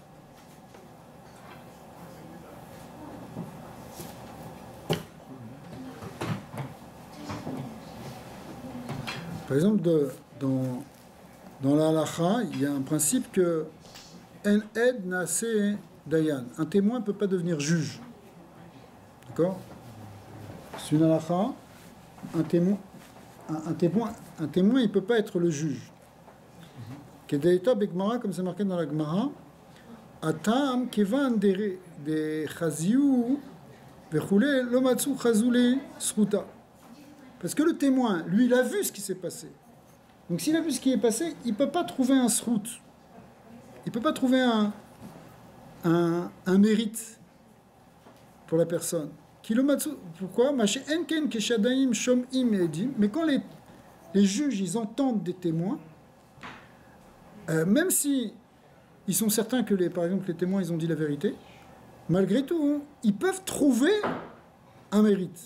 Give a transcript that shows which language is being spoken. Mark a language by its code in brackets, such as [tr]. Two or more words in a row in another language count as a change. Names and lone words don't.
[fr] Par exemple, dans la halacha, il y a un principe que [he] אין עד נעשה דיין. [fr] Un témoin ne peut pas devenir juge. D'accord ? C'est une halacha. Un témoin, il ne peut pas être le juge. [arc] כדאיתא בגמרא, [fr] comme c'est marqué dans la Gemara, [arc] התם כיון דחזיוה וכו' לא מצו חזו ליה זכותא. [fr] Parce que le témoin, lui, il a vu ce qui s'est passé. Donc s'il a vu ce qui est passé, il ne peut pas trouver un srout. Il ne peut pas trouver un mérite pour la personne. Kilomatsu, pourquoi ? Mais quand les juges, ils entendent des témoins, même si ils sont certains que, par exemple, les témoins, ils ont dit la vérité, malgré tout, ils peuvent trouver un mérite.